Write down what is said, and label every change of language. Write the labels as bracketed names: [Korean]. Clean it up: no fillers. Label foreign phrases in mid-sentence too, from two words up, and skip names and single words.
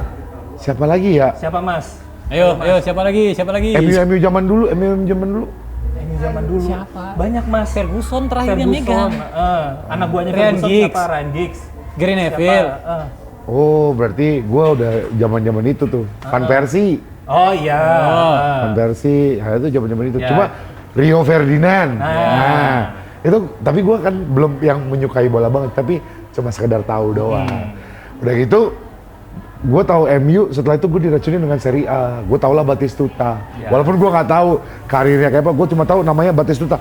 [Indonesian] Siapa lagi ya? Siapa mas? Ayo, siapa lagi? MU zaman dulu. Ini zaman dulu. Siapa? Banyak mas. Ferguson terakhir yang megang. Anak buahnya Ryan Ferguson Giggs. siapa? Ryan Giggs. Gary Neville. Oh berarti gue udah zaman itu tuh. Van Persie. Oh iya. Van Persie. Itu zaman itu. Ya. Cuma Rio Ferdinand. Nah. Nah, itu tapi gue kan belum yang menyukai bola banget, tapi cuma sekedar tahu doang. Udah gitu, gue tahu MU, setelah itu gue diracunin dengan Serie A. Gue tau lah Batistuta. Ya. Walaupun gue nggak tahu karirnya kayak apa, gue cuma tahu namanya Batistuta.